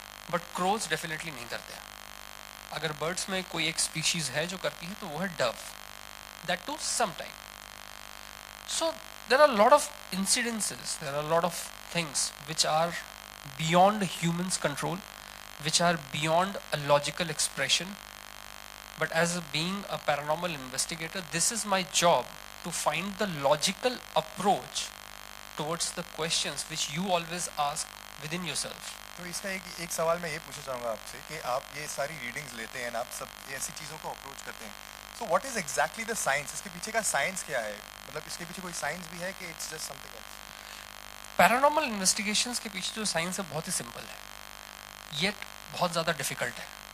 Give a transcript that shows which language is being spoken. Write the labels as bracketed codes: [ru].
[hi] But crows definitely नहीं करते हैं. अगर बर्ड्स में कोई एक स्पीशीज है जो करती है तो वो है Dove. [en] That too some time. So there are lot of incidences, there are lot of things which are beyond humans control, which are beyond a logical expression. But as being a paranormal investigator, this is my job to find the logical approach towards the questions which you always ask within yourself. [hi] तो इसका एक सवाल मैं ये पूछना चाहूँगा आपसे कि आप ये सारी रीडिंग्स लेते हैं, आप सब ऐसी चीज़ों को अप्रोच करते हैं. [en] So what is exactly the science? [hi] इसके पीछे का साइंस क्या है? मतलब इसके पीछे कोई साइंस भी है कि [en] It's just something else? [hi] Paranormal investigations के पीछे जो साइंस है बहुत ही सिंपल है, येट बहुत ज़्यादा डिफिकल्ट है.